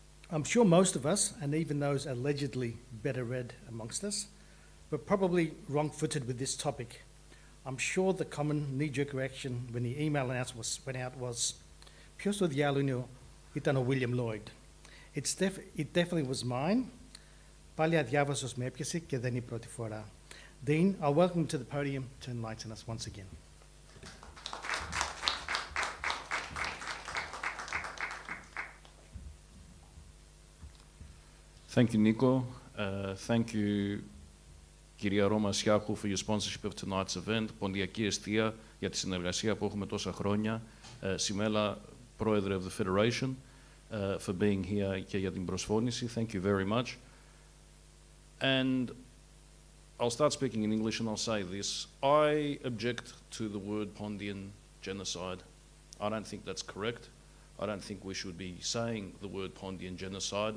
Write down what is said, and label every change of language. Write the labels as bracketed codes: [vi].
[en] I'm sure most of us, and even those allegedly better read amongst us, were probably wrong-footed with this topic. I'm sure the common knee-jerk reaction when the email announcement went out was, [el] "Ποιος το διάλογο ήταν ο William Lloyd?" [en] It definitely was mine. [el] Πάλι αδιάβαστος με έπιασε και δεν είναι η πρώτη φορά. [en] Dean, I'll welcome you to the podium to enlighten us once again. Thank you, Nico. Thank you, κυρία Ρώμα Σιάκου, for your sponsorship of tonight's event. [el] Ποντιακή Εστία για τη συνεργασία που έχουμε τόσα χρόνια. [en] Simela, πρόεδρε of the Federation, for being here [el] και για την προσφώνηση. [en] Thank you very much. And I'll start speaking in English and I'll say this. I object to the word Pontian genocide. I don't think that's correct. I don't think we should be saying the word Pontian genocide.